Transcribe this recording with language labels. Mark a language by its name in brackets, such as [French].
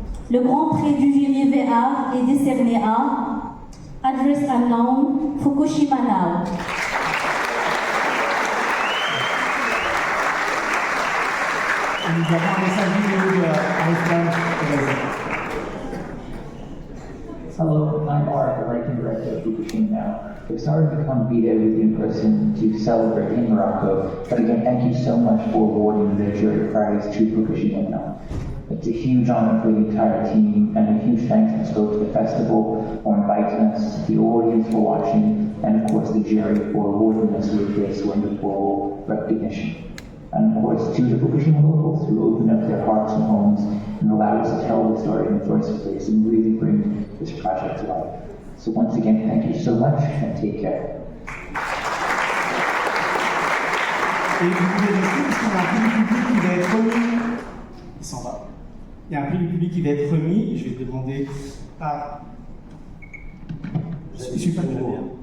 [French] Le Grand Prix du jury VR est décerné à Address Unknown, Fukushima Now. Nous avons un message vidéo de Arifan. [English] Hello, I'm Mark, the writing director of Fukushima Now. We've started to come Vida with you in person to celebrate in Morocco, but again, thank you so much for awarding the jury prize to Fukushima Now. It's a huge honor for the entire team, and a huge thanks must go to the festival for inviting us, the audience for watching, and of course the jury for awarding us with this wonderful recognition. And of course to the Fukushima locals who opened up their hearts and homes and allowed us to tell the story in the first place and really bring this project to life. So once again, thank you so much and take care. [French] Et vous pouvez rester parce qu'il y a un prix du public qui va être remis. Il s'en va. Il y a un prix du public qui va être remis. Je vais demander à. Je ne suis pas très bien.